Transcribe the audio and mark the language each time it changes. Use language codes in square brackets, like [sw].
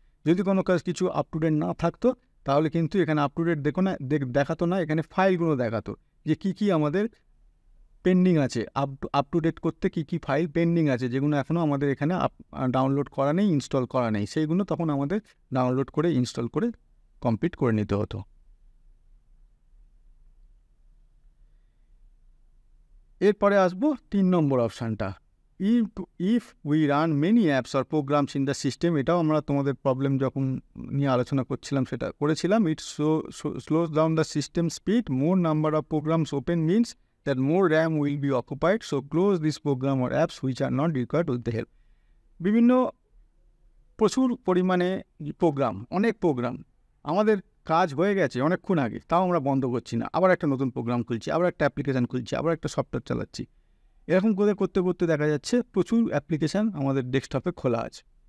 [bn] যদি কোনো কিছু আপ টু ডেট না থাকতো তাহলে কিন্তু এখানে আপ টু ডেট দেখাতো না, এখানে ফাইলগুলো দেখাতো যে কী আমাদের পেন্ডিং আছে, আপ টু ডেট করতে কী ফাইল পেন্ডিং আছে, যেগুলো এখনও আমাদের এখানে ডাউনলোড করা নেই, ইনস্টল করা নেই, সেইগুলো তখন আমাদের ডাউনলোড করে ইনস্টল করে কমপ্লিট করে নিতে হতো। এরপরে আসবো 3 নম্বর অপশানটা, [en] If we run many apps or programs in the system. [bn] এটাও আমরা তোমাদের প্রবলেম যখন নিয়ে আলোচনা করছিলাম সেটা করেছিলাম। [en] It slows down the system speed, more number of programs open means that more RAM will be occupied, so close this program or apps which are not required with the help. [bn] বিভিন্ন প্রচুর পরিমাণে প্রোগ্রাম, অনেক প্রোগ্রাম, আমাদের কাজ হয়ে গেছে অনেকক্ষণ আগে, তাও আমরা বন্ধ করছি না, আবার একটা নতুন প্রোগ্রাম খুলছি, আবার একটা অ্যাপ্লিকেশান খুলছি, আবার একটা সফটওয়্যার চালাচ্ছি, এরকম করে করতে করতে দেখা যাচ্ছে প্রচুর অ্যাপ্লিকেশান আমাদের ডেস্কটপে খোলা আছে।